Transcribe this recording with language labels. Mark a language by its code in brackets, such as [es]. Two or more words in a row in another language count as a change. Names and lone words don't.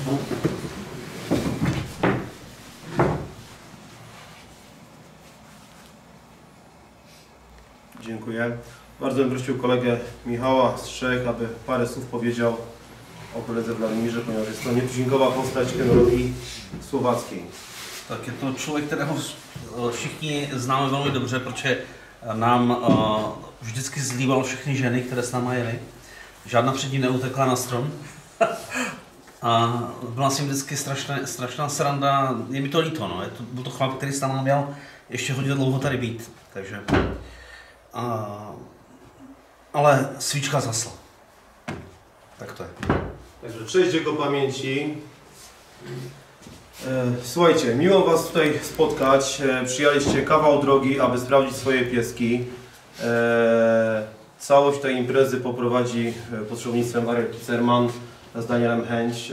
[pl] Dziękuję. Bardzo bym prosił kolegę Michała Strzech, aby parę słów powiedział o koledze Władimirze, ponieważ jest to nietuzinkowa postać kynologii słowackiej. [cs] Tak, je to člověk, kterého všichni známe velmi dobře, protože nám vždycky zlíval všechny ženy, které s náma jeli. Žádná před ní neutekla na strom. A byla s ním vždycky strašná sranda. Je mi to líto, no. Byl to chlap, který s náma měl ještě hodně dlouho tady být. Takže, ale svíčka zasla. Tak to je. [pl] Także cześć jego pamięci. Słuchajcie, miło Was tutaj spotkać. Przyjechaliście kawał drogi, aby sprawdzić swoje pieski. Całość tej imprezy poprowadzi pod przewodnictwem Ariel Kicerman z Danielem Hęć.